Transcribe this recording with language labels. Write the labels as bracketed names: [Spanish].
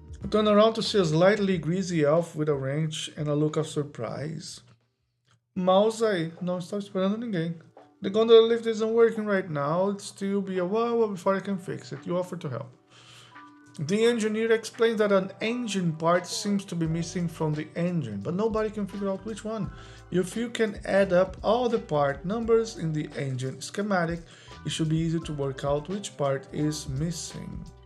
[English] Turn around to see a slightly greasy elf with a wrench and a look of surprise. [Portuguese] Mouse aí, não estava esperando ninguém. [English] The gondola lift isn't working right now. It'll still be a while before I can fix it. You offer to help. The engineer explains that an engine part seems to be missing from the engine, but nobody can figure out which one. If you can add up all the part numbers in the engine schematic, it should be easy to work out which part is missing.